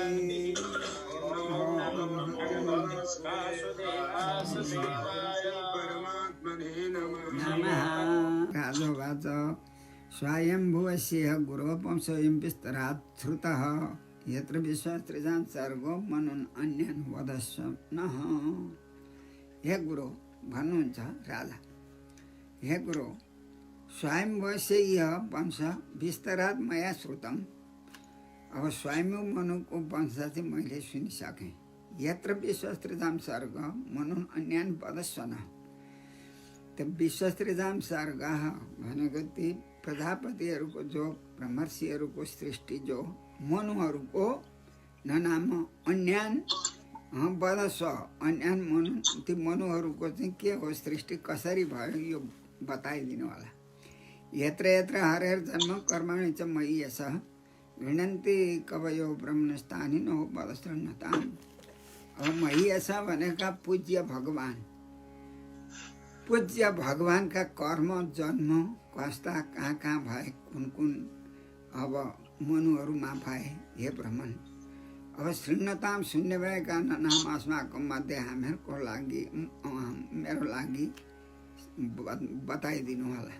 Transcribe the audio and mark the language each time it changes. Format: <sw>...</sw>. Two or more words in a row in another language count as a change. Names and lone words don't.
<sa>राजोवाच स्वायंभुवस्य गुरोपं स्वयं विस्तरात् श्रुतः यत्र विश्वास्त्रिजां सर्गो मनून् अन्यान् वदस्व नः।</sa> <ne>हे गुरु भन्नुहुन्छ राजा, हे गुरु</ne> <sa>स्वयंभुवस्य यह वंश विस्तरात् मया श्रुतम्।</sa> <ne>अब स्वयं मनुको वंश चाहिँ मैले सुनिसकेँ।</ne> <sa>यत्र विश्वास्त्रिजां सर्ग मनून् अन्यान् वदस्व नः।</sa> <ne>त्यो विश्वस्त्रिजाम सर्ग भनेको ती प्रजापतिहरूको जो ब्रह्मर्षिहरूको सृष्टि जो मनुहरूको ननाम</ne> <sa>अन्यान वदस्व</sa> <ne>अन्यान मनु ती मनुहरूको चाहिँ के हो सृष्टि कसरी भयो यो बताइदिनु होला।</ne> <sa>यत्र यत्र हरेर जन्म कर्माणि च मयि यसः गृह्णन्ति कवयो ब्रह्मणस्तानि नो वदस्त्रन्नताम्।</sa> <ne>अब</ne> <sa>मयि यसः</sa> <ne>भनेका पूज्य भगवान, पूज्य भगवान का कर्म जन्म कस्ता कहाँ कहाँ भए कुन कुन अब मनुहरूमा भए हे ब्रह्मन। अब शृण्वताम शून्य भएका नाम अस्माको मध्ये हामीहरूको लागि मेरो लागि बताइदिनु होला।</ne>